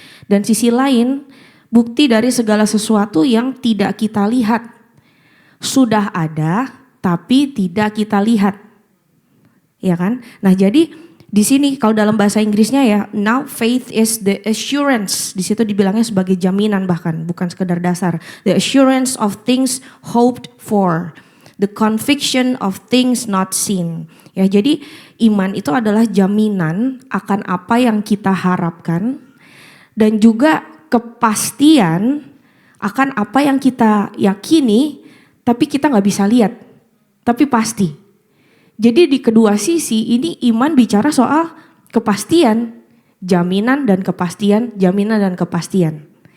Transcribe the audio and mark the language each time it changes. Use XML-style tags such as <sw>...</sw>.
<id>Dan sisi lain, bukti dari segala sesuatu yang tidak kita lihat. Sudah ada tapi tidak kita lihat. Ya kan? Nah, jadi di sini kalau dalam bahasa Inggrisnya ya,</id> <en>now faith is the assurance.</en> <id>Di situ dibilangnya sebagai jaminan bahkan, bukan sekedar dasar.</id> <en>The assurance of things hoped for. The conviction of things not seen.</en> <id>Ya, jadi iman itu adalah jaminan akan apa yang kita harapkan dan juga kepastian akan apa yang kita yakini tapi kita nggak bisa lihat. Tapi pasti. Jadi di kedua sisi ini iman bicara soal kepastian, jaminan dan kepastian, jaminan dan kepastian.</id>